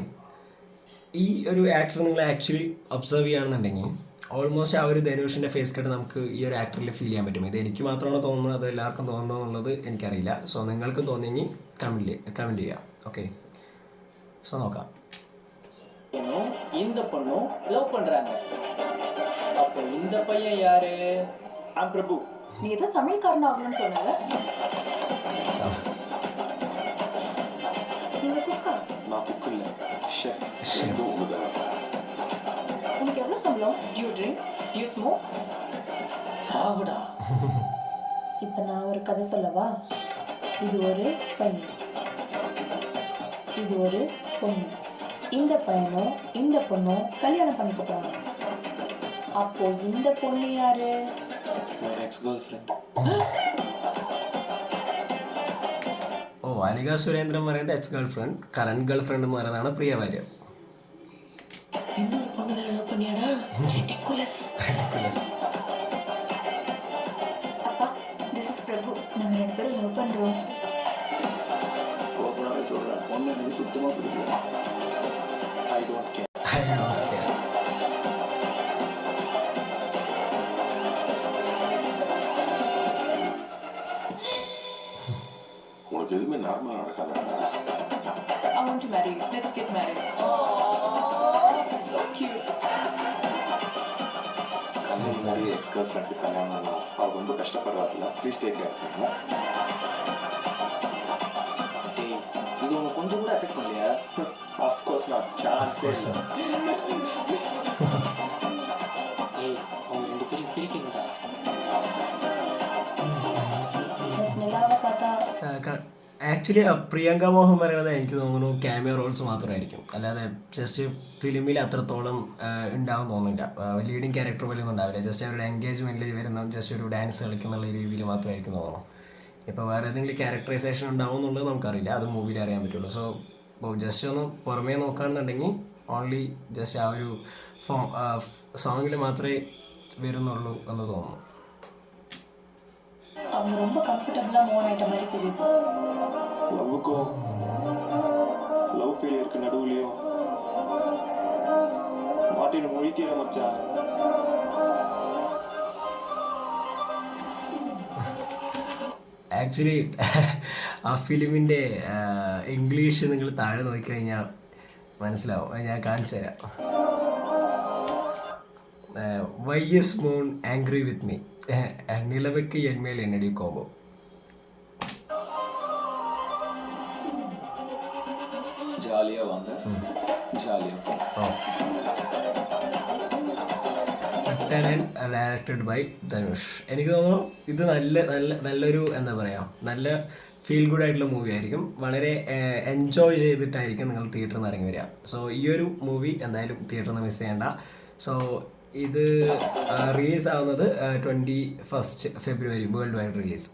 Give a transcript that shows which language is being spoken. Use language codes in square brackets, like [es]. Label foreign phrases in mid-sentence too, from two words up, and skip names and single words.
[ml] ഈ ഒരു ആക്ടർ നിങ്ങൾ [en] actually observe [ml] ചെയ്യുകയാണെന്നുണ്ടെങ്കിൽ ഓൾമോസ്റ്റ് ആ ഒരു ധനുഷിൻ്റെ [en] face cut [ml] നമുക്ക് ഈ ഒരു ആക്ടറിൽ ഫീൽ ചെയ്യാൻ പറ്റും. ഇത് എനിക്ക് മാത്രമാണോ തോന്നുന്നത്, അത് എല്ലാവർക്കും തോന്നുന്നു എന്നുള്ളത് എനിക്കറിയില്ല. സോ നിങ്ങൾക്കും തോന്നിയെങ്കിൽ കമൻറ്റ് ചെയ്യാം. [en] okay, so [ml] നോക്കാം. [ta] இந்த பொண்ணும் லவ் பண்றாங்க. அப்போ இந்த பையன் யாரு? பிரபு, நீ ஏதோ சமையல்காரன் ஆகணும்னு சொன்னல. நீங்க குக்கா? நான் குக் இல்ல, ஷெஃப். உனக்கு எவ்வளவு சம்பளம்? [en] Do you drink? Do you smoke? [ta] சாவுடா. இப்போ நான் ஒரு கதை சொல்லவா? இது ஒரு பையன், இது ஒரு பொண்ணு. இந்த பையனும் இந்த பொண்ணும் கல்யாணம் பண்ணிக்க போறாங்க. அப்போ இந்த பொண்ணு யாரு? [en] My ex-girlfriend. [ml] അനിക സുരേന്ദ്രൻ പറയുന്നത് [en] ex girl friend, current girl friend [ml] എന്ന് പറയുന്നതാണ് പ്രിയ വാര്യർ. [ta] இன்னொரு பொண்ணு வேற லவ் பண்ணியாடா? Ridiculous. அப்பா, [en] this is பிரபு. [ta] நாங்க 2 பேரும் லவ் பண்றோம். ஓப்பனாவே சொல்றேன், பொண்ணு எனக்கு சுத்தமா பிடிக்கல. [en] I don't care. [ta] உனக்கு எதுவுமே நார்மலா நடக்காதா? [en] I want to marry you. Let's get married. So cute. [ta] கல்யாணம் நிறைய [en] ex girl [ta] ஃப்ரெண்டுக்கு கல்யாணம்னா அவள் ரொம்ப கஷ்டப்படுவார்ல. [en] please take care. [ta] டேய் இது உனக்கு கொஞ்சம் கூட எஃபெக்ட் பண்ணலையா? ஆஃப்கோர்ஸ் நான் சான்ஸே இல்லை. ஏய் அவங்க 2 பேரும் பிரிக்கணும்டா. മിസ് നിലാവെ பார்த்தா [ml] ആക്ച്വലി പ്രിയങ്ക മോഹൻ പറയുന്നത് എനിക്ക് തോന്നുന്നു [en] cameo roles [ml] മാത്രമായിരിക്കും, അല്ലാതെ ജസ്റ്റ് ഫിലിമിൽ അത്രത്തോളം ഉണ്ടാവും തോന്നുന്നില്ല. [en] leading character [ml] പോലും ഒന്നും ഉണ്ടാവില്ല. ജസ്റ്റ് അവരുടെ എൻഗേജ്മെൻറ്റിൽ വരുന്ന ജസ്റ്റ് ഒരു ഡാൻസ് കളിക്കുന്നുള്ള രീതിയിൽ മാത്രമായിരിക്കും തോന്നുന്നു. ഇപ്പോൾ വേറെ ഏതെങ്കിലും ക്യാരക്ടറൈസേഷൻ ഉണ്ടാവും എന്നുള്ളത് നമുക്കറിയില്ല, അത് മൂവിയിൽ അറിയാൻ പറ്റുള്ളൂ. [en] so just [ml] ഒന്ന് പുറമേ നോക്കുകയാണെന്നുണ്ടെങ്കിൽ [en] only just [ml] ആ ഒരു സോങ്ങിൽ മാത്രമേ വരുന്നുള്ളൂ എന്ന് തോന്നുന്നു. [ta] அவங்க ரொம்ப கம்ஃபர்டபுளாக மூவ் ஆகிட்ட மாதிரி தெரியுது. லவ்வுக்கும் [en] love failure [ta] நடுவுலையும் மாட்டின்னு முழிக்கிற மச்சான். [ml] ആക്ച്വലി ആ ഫിലിമിൻ്റെ ഇംഗ്ലീഷ് നിങ്ങൾ താഴെ നോക്കിക്കഴിഞ്ഞാൽ മനസ്സിലാവും. അത് ഞാൻ കാണിച്ചു തരാം. വൈ ഇസ് മൂൺ ആംഗ്രി വിത്ത് മീ, നിലവയ്ക്ക് എന്മേൽ എന്നടി കോപം. [ta] ஜாலியாக வாங்க, ஜாலியாக போ. [en] directed by ധനുഷ്. [ml] എനിക്ക് തോന്നുന്നു ഇത് നല്ലൊരു എന്താ പറയുക, നല്ല [en] feel good [ml] ആയിട്ടുള്ള മൂവി ആയിരിക്കും. വളരെ എൻജോയ് ചെയ്തിട്ടായിരിക്കും നിങ്ങൾ തിയേറ്ററിൽ നിന്ന് ഇറങ്ങി വരിക. സോ ഈ ഒരു മൂവി എന്തായാലും തിയേറ്ററിൽ നിന്ന് മിസ് ചെയ്യേണ്ട. സോ ഇത് റിലീസ് ആവുന്നത് 21 ഫെബ്രുവരി [en] world wide release.